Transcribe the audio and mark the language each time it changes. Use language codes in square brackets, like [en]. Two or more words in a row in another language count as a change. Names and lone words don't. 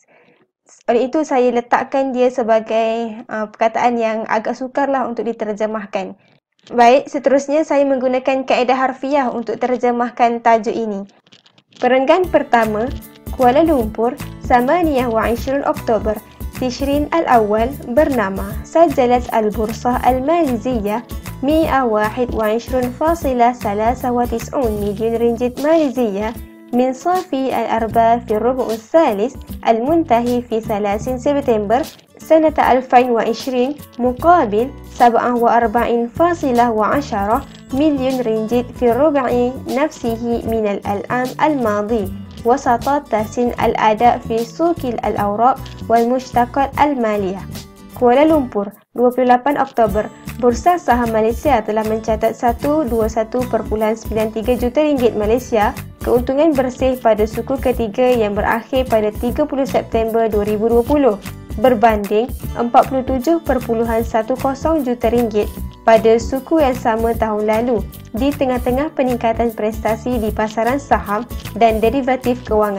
[ms] Oleh itu, saya letakkan dia sebagai perkataan yang agak sukarlah untuk diterjemahkan. Baik, seterusnya saya menggunakan kaedah harfiah untuk terjemahkan tajuk ini. Perenggan pertama, Kuala Lumpur, 28 Oktober. [ar] تشرين الأول برناما سجلت البورصة الماليزية 121.93 مليون رنجت ماليزية من صافي الأرباح في الربع الثالث المنتهي في 30 سبتمبر سنة 2020 مقابل 47.10 مليون رنجت في الربع نفسه من العام الماضي وسط تحسين الأداء في سوق الأوراق والمشتقات المالية. [ms] Kuala Lumpur, 28 Oktober, Bursa Saham Malaysia telah mencatat 121.93 juta ringgit Malaysia keuntungan bersih pada suku ketiga yang berakhir pada 30 September 2020 berbanding 47.10 juta ringgit pada suku yang sama tahun lalu di tengah-tengah peningkatan prestasi di pasaran saham dan derivatif kewangan.